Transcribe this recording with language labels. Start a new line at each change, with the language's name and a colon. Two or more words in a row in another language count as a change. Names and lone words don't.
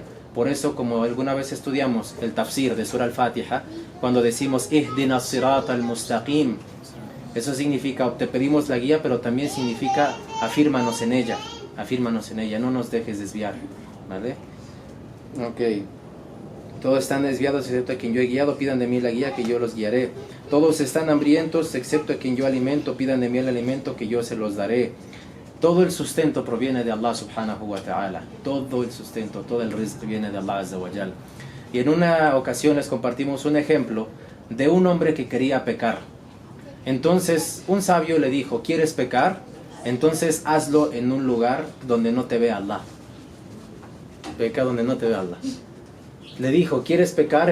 Spanish: Por eso, como alguna vez estudiamos el tafsir de Surah Al-Fatiha, cuando decimos
Arabic: اهدنا الصراط المستقيم,
Spanish: eso significa, te pedimos la guía, pero también significa afírmanos en ella, no nos dejes desviar, ¿vale? Ok. Todos están desviados excepto a quien yo he guiado, pidan de mí la guía que yo los guiaré. Todos están hambrientos excepto a quien yo alimento, pidan de mí el alimento que yo se los daré. Todo el sustento proviene de
Arabic: الله سبحانه وتعالى.
Spanish: Todo el sustento, todo el rizq viene de
Arabic: الله عز وجل.
Spanish: Y en una ocasión les compartimos un ejemplo de un hombre que quería pecar. Entonces un sabio le dijo, ¿quieres pecar? Entonces hazlo en un lugar donde no te vea Allah. Peca donde no te vea Allah. Le dijo, ¿quieres pecar?